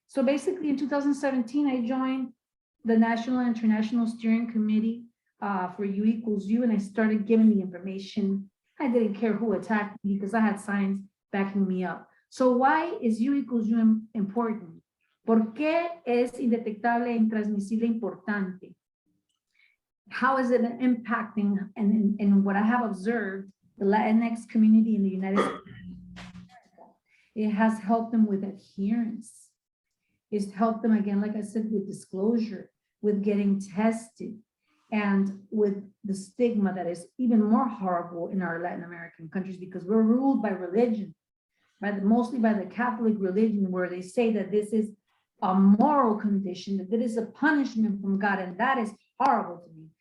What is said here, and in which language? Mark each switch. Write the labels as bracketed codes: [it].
[en] So basically in 2017, I joined the National and International Steering Committee for U equals U, and I started giving the information. I didn't care who attacked me because I had science backing me up. So why is U equals U important? [es] ¿Por qué es indetectable e intransmisible importante? [en] How is it impacting, and what I have observed, the Latinx community in the United States? It has helped them with adherence. It's helped them, again, like I said, with disclosure, with getting tested, and with the stigma that is even more horrible in our Latin American countries, because we're ruled by religion, mostly by the Catholic religion, where they say that this is a moral condition, that it is a punishment from God, and that is horrible to me.